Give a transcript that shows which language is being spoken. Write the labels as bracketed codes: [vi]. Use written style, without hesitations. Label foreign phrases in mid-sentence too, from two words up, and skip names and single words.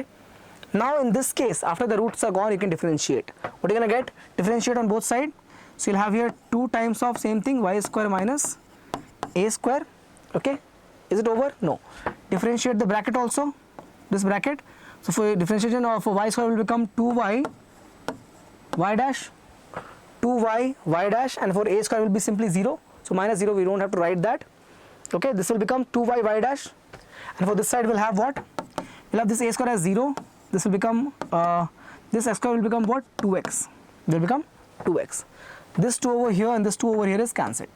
[en] Now in this case, after the roots are gone, you can differentiate. What are you going to get? Differentiate on both sides. So you'll have here 2 times of same thing, y square minus a square, okay? Is it over? No. Differentiate the bracket also, this bracket. So for differentiation of y square will become 2y y dash, 2y y dash, and for a square will be simply 0. So minus 0, we don't have to write that. Okay, this will become 2y y dash, and for this side we'll have what? We'll have this a square as 0. This will become, this x square will become what? 2x. Will become 2x. This 2 over here and this 2 over here is cancelled.